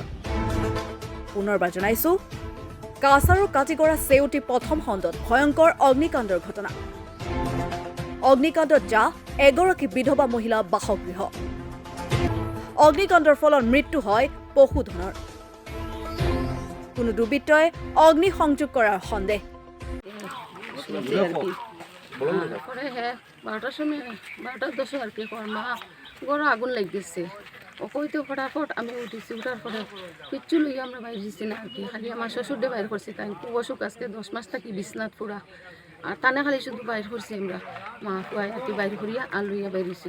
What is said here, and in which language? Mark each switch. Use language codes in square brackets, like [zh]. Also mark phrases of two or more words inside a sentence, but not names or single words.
[as] পুনৰবাৰ জনাইছো, কাছাৰৰ কাজিগড়া চেউটি প্ৰথম খণ্ডত ভয়ংকৰ অগ্নিকাণ্ডৰ ঘটনা। অগ্নিকাণ্ডত এগৰাকী বিধৱা মহিলা বাসগৃহ। অগ্নিকাণ্ডৰ ফলত মৃত্যু হয় পশুধনৰ। কোনো দুৰ্বৃত্তই অগ্নি সংযোগ কৰাৰ সন্দেহ। [bn] পরে হ্যাঁ 12টার সময় 12টার 10 আর কি মা গরো আগুন লাগিয়েছে ও কইতে ফটাফট আমি উঠেছি। উঠার পরে কিচ্ছু লইয়া আমরা বাইরে দিচ্ছি না আর কি, খালি আমার শ্বশুর দিয়ে বাইর করছি। তাই খুব অসুখ, আজকে 10 মাস থাকি বিছনাথ পুরা। আর টানে খালি শুধু বাইর করছি আমরা, মা খুয়াই আর কি বাইর করিয়া আর লইয়া বাইরেছি।